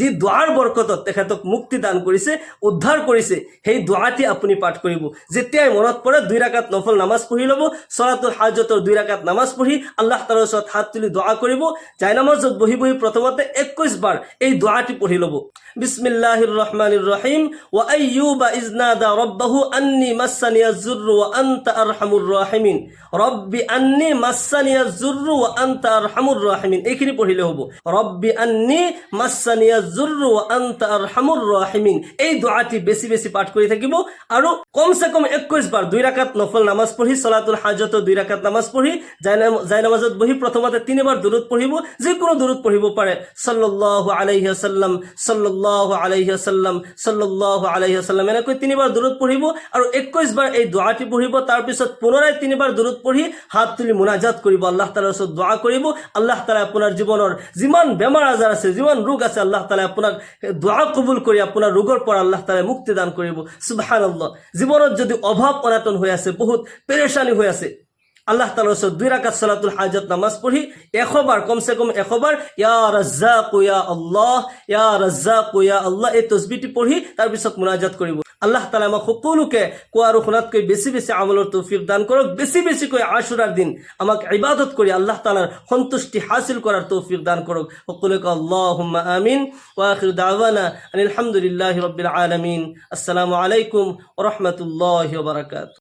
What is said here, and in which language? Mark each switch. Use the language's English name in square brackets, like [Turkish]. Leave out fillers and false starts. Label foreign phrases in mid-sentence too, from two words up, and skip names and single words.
[Assamese] দোৱাৰ বৰকতত তেখেতক মুক্তি দান কৰিছে উদ্ধাৰ কৰিছে সেই দোয়াটি আপুনি পাঠ কৰিব যেতিয়াই মনত পৰে ২ ৰাকাত নফল নামাজ পঢ়ি ল'ব সলাতুল হাজতৰ ২ ৰাকাত নামাজ পঢ়ি আল্লাহ তাআলাৰ ওচৰত হাত তুলি দোয়া কৰিব জায়নামাজত বহি বহি প্ৰথমতে ২১ বাৰ এই দোয়াটি পঢ়ি ল'ব [Arabic] بسم الله الرحمن الرحيم وأيوب إذ نادى ربه أني مسني الضر وأنت أرحم الراحمين رب أني مسني الضر وأنت أرحم الراحمين [Assamese] এইখিনি পঢ়িলে হ'ব [Arabic] رب أني مسني الضر وأنت أرحم الراحمين. [Assamese] এই দোৱাটি বেছি বেছি পাঠ কৰি থাকিব আৰু কমসে কম 21 বাৰ 2 ৰাকাত নফল নামাজ পঢ়ি সলাতুল হাজত 2 ৰাকাত নামাজ পঢ়ি জায় নামাজত বহি প্ৰথমতে 3 বাৰ দুৰুদ পঢ়িব, যিকোনো দুৰুদ পঢ়িব পাৰে। [Arabic] صلى الله عليه وسلم، صلى الله عليه وسلم، صلى الله عليه وسلم, [Assamese] এনেকৈ 3 বাৰ দুৰুদ পঢ়িব আৰু 21 বাৰ এই দোৱাটি পঢ়িব। তাৰ পিছত পুনৰাই 3 বাৰ দুৰুদ পঢ়ি হাত তুলি মুনাজাত কৰিব, আল্লাহ তাআলাৰ ওচৰত দোৱা কৰিব। আল্লাহ তাআলা আপোনাৰ জীৱনৰ যিমান বেমাৰ আজাৰ আছে, যিমান ৰোগ আছে, আল্লাহ তাআলা আপোনাক দোৱা কবুল কৰি আপোনাৰ ৰোগৰ পৰা আল্লাহ তাআলা মুক্তি দান কৰিব। সুবহানাল্লাহ। জীৱনত যদি অভাৱ অনাটন হৈ আছে, বহুত পেৰেশানি হৈ আছে, আল্লাহ তাআলাৰ ওচৰত 2 ৰাকাত সলাতুল হাজত নামাজ পঢ়ি 100 বাৰ, কমসে কম 100 বাৰ [Arabic] يا رزاق يا الله, يا رزاق يا الله [Assamese] এই তসবিহটি পঢ়ি তাৰ পিছত মুনাজাত কৰিব। আল্লাহ তাআলা আমাক সকলোকে কোৱা আৰু শুনাতকৈ বেছি বেছি আমলৰ তৌফিক দান কৰক। বেছি বেছিকৈ আশুৰাৰ দিন আমাক ইবাদত কৰি আল্লাহ তাআলাৰ সন্তুষ্টি হাসিল কৰাৰ তৌফিক দান কৰক। [Arabic] সকলোকে اللهم آمين. وآخر دعوانا الحمد لله رب العالمين. السلام عليكم ورحمة الله وبركاته.